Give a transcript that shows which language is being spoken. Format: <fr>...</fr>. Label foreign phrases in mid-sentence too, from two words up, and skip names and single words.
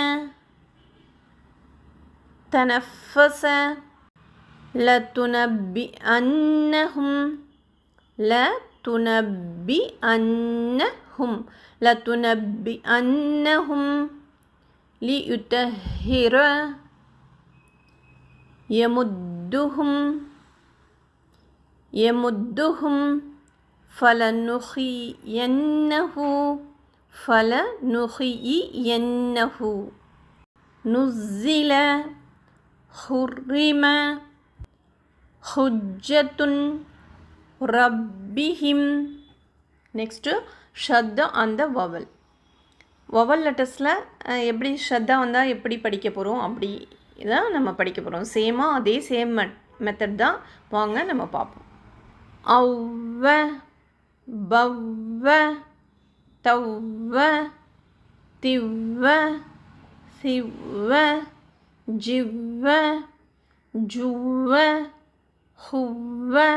<ar>تنفس لتنبئنهم ليطهر يمدهم فلنحيينه نزل حرم حجة ربهم.</ar> <ta>Next, ஷத்தா அந்த வவல்.</ta> <en>vowel letters</en> <ta>எப்படி ஷத்தா வந்தால் எப்படி படிக்க போகிறோம் அப்படி தான் நம்ம படிக்க போகிறோம். சேமாக அதே</ta> <en>same method</en> <ta>தான். வாங்க நம்ம பார்ப்போம். ஒவ்வ பவ்வ தவ்வ திவ்வ சிவ்வ ஜிவ்வ ஜுவ்வ ஹுவ்வ</ta>